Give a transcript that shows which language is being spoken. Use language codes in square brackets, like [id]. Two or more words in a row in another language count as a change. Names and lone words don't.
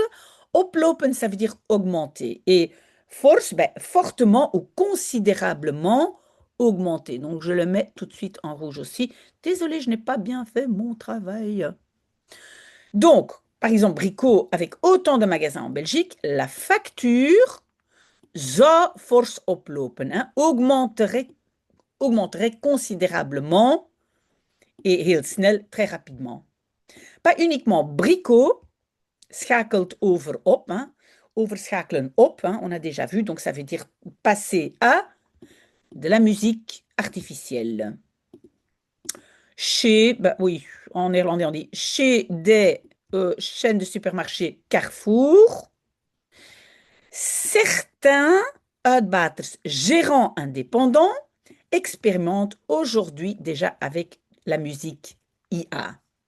[fr] Oplopen, ça veut dire augmenter. Et force, ben, fortement ou considérablement augmenter. Donc, je le mets tout de suite en rouge aussi. Désolée, je n'ai pas bien fait mon travail. Donc, par exemple, Brico, avec autant de magasins en Belgique, la facture [nl] zou fors oplopen, [fr] hein, augmenterait considérablement et [nl] heel snel, [fr] très rapidement. Pas uniquement Brico [nl] schakelt over op, [fr] hein, [nl] overschakelen op, [fr] hein, on a déjà vu, donc ça veut dire passer à de la musique artificielle. Chez, ben oui, en néerlandais on dit chez des chaînes de supermarchés Carrefour, certains uitbaters gérants indépendants expérimentent aujourd'hui déjà avec la musique IA.